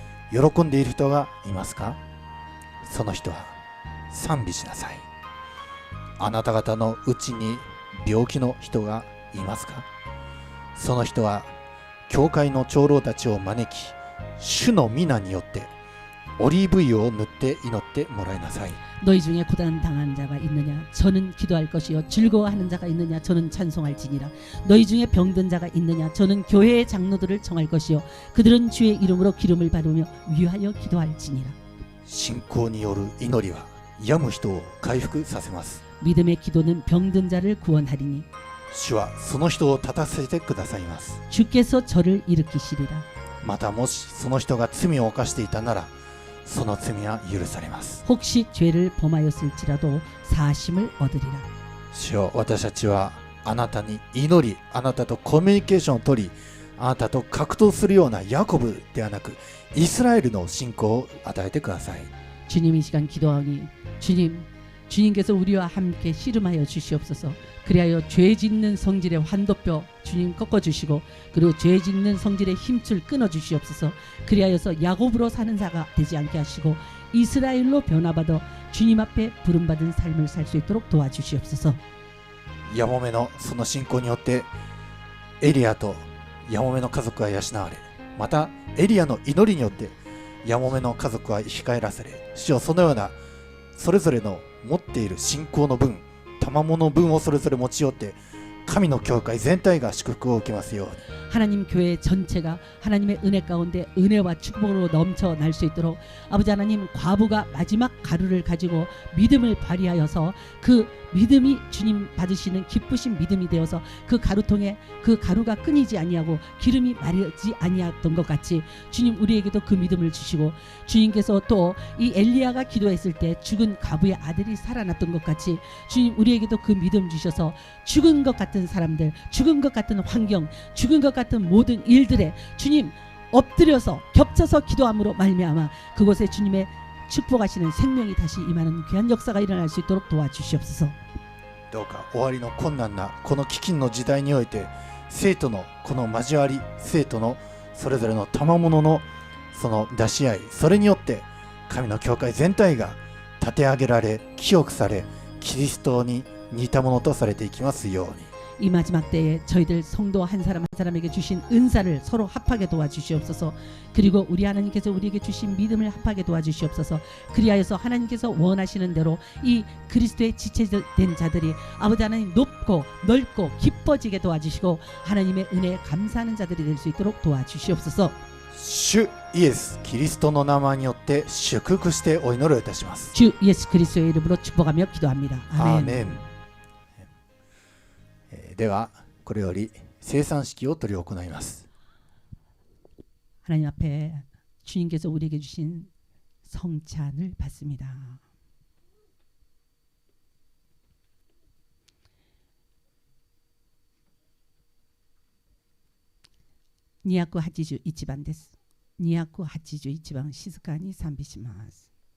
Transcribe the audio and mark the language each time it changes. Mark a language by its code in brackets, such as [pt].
[ja] 喜んでいる人がいますか？その人は賛美しなさい。あなた方のうちに病気の人がいますか？その人は教会の長老たちを招き、主の皆によってオリーブ油を塗って祈ってもらいなさい。 [ko] 너희 중에 고난 당한 자가 있느냐? 저는 기도할 것이요. 즐거워하는 자가 있느냐? 저는 찬송할지니라. 너희 중에 병든 자가 있느냐? 저는 교회의 장로들을 정할 것이요. 그들은 주의 이름으로 기름을 바르며 위하여 기도할지니라. [ja] 信仰による祈りは病む人を回復させます。 [ko] 믿음의 기도는 병든 자를 구원하리니 [ja] 主はその人を立たせてくださいます。 [ko] 주께서 저를 일으키시리라. [ja] またもしその人が罪を犯していたなら、その罪は許されます。 [ko] 혹시 죄를 범하였을지라도 사심을 얻으리라. [ja] 主よ、私たちはあなたに祈り、あなたとコミュニケーションを取り、あなたと格闘するようなヤコブではなくイスラエルの信仰を与えてください。 [ko] 주님, 이 시간 기도하오니 주님께서 우리와 함께 씨름하여 주시옵소서. 그리하여 죄 짓는 성질의 환도뼈 주님 꺾어주시고, 그리고 죄 짓는 성질의 힘줄 끊어주시옵소서. 그리하여서 야곱으로 사는 자가 되지 않게 하시고 이스라엘로 변화받아 주님 앞에 부름받은 삶을 살 수 있도록 도와주시옵소서. [ja] ヤモメのその信仰によってエリアとヤモメの家族は養われ、またエリアの祈りによってヤモメの家族は生き返らせれ、主よ、そのようなそれぞれの持っている信仰の分、賜物の分をそれぞれ持ち寄って神の教会全体が祝福を受けますように。 [ko] 하나님 교회 전체가 하나님의 은혜 가운데 은혜와 축복으로 넘쳐날 수 있도록 아버지 하나님, 과부가 마지막 가루를 가지고 믿음을 발휘하여서 그 믿음이 주님 받으시는 기쁘신 믿음이 되어서 그 가루통에 그 가루가 끊이지 아니하고 기름이 마르지 아니했던 것 같이 주님 우리에게도 그 믿음을 주시고, 주님께서 또 이 엘리야가 기도했을 때 죽은 과부의 아들이 살아났던 것 같이 주님 우리에게도 그 믿음 주셔서 죽은 것 같은 사람들, 죽은 것 같은 환경, 죽은 것 같은 모든 일들에 주님 엎드려서 겹쳐서 기도함으로 말미암아 그곳에 주님의 축복하시는 생명이 다시 임하는 귀한 역사가 일어날 수 있도록 도와주시옵소서. [ja] どうか終わりの困難なこの飢饉の時代において、生徒のこの交わり、生徒のそれぞれの賜物のその出し合い、それによって神の教会全体が立て上げられ、清くされ、キリストに似たものとされていきますように。 [ko] 이 마지막 때에 저희들 성도 한 사람 한 사람에게 주신 은사를 서로 합하게 도와주시옵소서. 그리고 우리 하나님께서 우리에게 주신 믿음을 합하게 도와주시옵소서. 그리하여서 하나님께서 원하시는 대로 이 그리스도의 지체된 자들이 아버지 하나님 높고 넓고 기뻐지게 도와주시고 하나님의 은혜에 감사하는 자들이 될 수 있도록 도와주시옵소서. [ja] 主イエス・キリストの名前によって祝福してお祈りをいたします。 [ko] 주 예수 그리스도의 이름으로 축복하며 기도합니다. アー 아멘. メン。 [ja] ではこれより聖餐式を執り行います。 [ko] 하나님 앞에 주님께서 우리에게 주신 성찬을 받습니다. [ja] 니야쿠 하치주 이치반です. 니야쿠 하치주 이치반 시즈카니賛美します.